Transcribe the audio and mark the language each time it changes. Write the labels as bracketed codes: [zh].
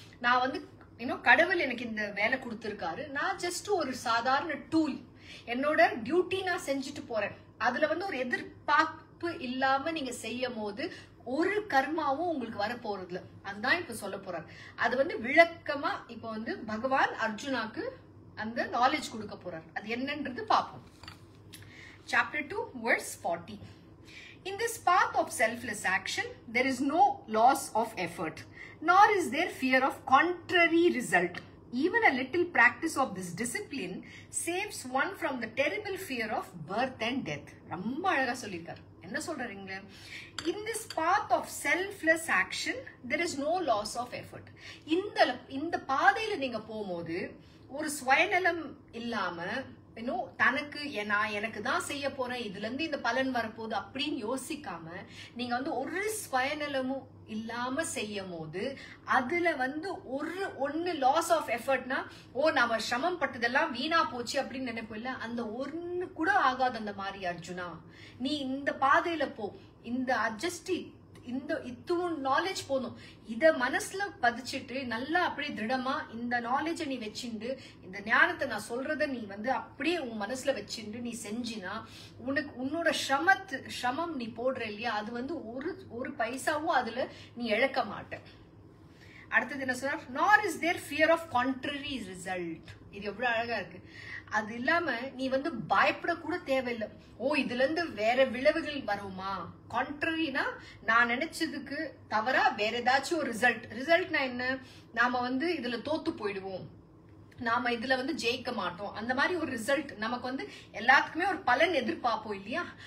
[ta] நான் வந்து கடவுள் எனக்கு இந்த வேலை கொடுத்திருக்காரு, நான் ஜஸ்ட் ஒரு சாதாரண டூல், என்னோட டியூட்டி நான் செஞ்சுட்டு போறேன். அதுல வந்து ஒரு தப்பு இல்லாம நீங்க செய்யும் போது ஒரு கர்மாவும் உங்களுக்கு வர போறதுல. அதுதான் இப்ப சொல்ல போறார். அது வந்து விளக்கமா இப்ப வந்து பகவான் அர்ஜுனாக்கு அந்த நாலேஜ் கொடுக்க போறார். அது என்னன்றது பார்ப்போம். [en] Chapter 2 verse 40. In this path of selfless action, there is no loss of effort, nor is there fear of contrary result. Even a little practice of this discipline saves one from the terrible fear of birth and death. [ta] ரொம்ப அழகா சொல்லிருக்கார். என்ன சொல்றீங்க? [en] In this path of selfless action, there is no loss of effort. [ta] இந்த பாதையில நீங்க போகும்போது ஒரு சுயநலம் இல்லாம தனக்கு எனக்கு தான் செய்ய போறேன், இதுல இருந்து இந்த பலன் வரப்போகுது அப்படின்னு யோசிக்காம நீங்க வந்து ஒரு சுயநலமும் இல்லாம செய்யும் போது அதுல வந்து ஒன்னு லாஸ் ஆஃப் எஃபர்ட்னா நம்ம சிரமம் பட்டதெல்லாம் வீணா போச்சு அப்படின்னு நினைப்போம் இல்ல, அந்த ஒன்னு கூட ஆகாது. அந்த மாதிரி அர்ஜுனா, நீ இந்த பாதையில போ, இந்த அட்ஜஸ்டி இத்துவும் நாலேஜ் போதும். இத மனசுல பதிச்சுட்டு நல்லா அப்படியே திருடமா இந்த நாலேஜ நீ வச்சுண்டு, இந்த ஞானத்தை நான் சொல்றத நீ வந்து அப்படியே உன் மனசுல வச்சுண்டு நீ செஞ்சினா உனக்கு உன்னோட சிரமம் நீ போடுற இல்லையா, அது வந்து ஒரு பைசாவும் அதுல நீ இழக்க மாட்ட. அடுத்தது என்ன சொல்றார்? [en] nor is there fear of contrary result. [ta] இது எவ்வளவு அழகா இருக்கு. அது இல்லாம நீ வந்து பயப்பட கூட தேவையில்லை. இதுல இருந்து வேற விளைவுகள் வருமா? கான்ட்ரரினா நான் நினைச்சதுக்கு தவறா வேற ஏதாச்சும் ஒரு ரிசல்ட்னா என்ன? நாம வந்து இதுல தோத்து போயிடுவோம், நாம இதுல வந்து ஜெயிக்க மாட்டோம், அந்த மாதிரி ஒரு ரிசல்ட் நமக்கு வந்து எல்லாத்துக்குமே ஒரு பலன் எதிர்பார்ப்போம் இல்லையா?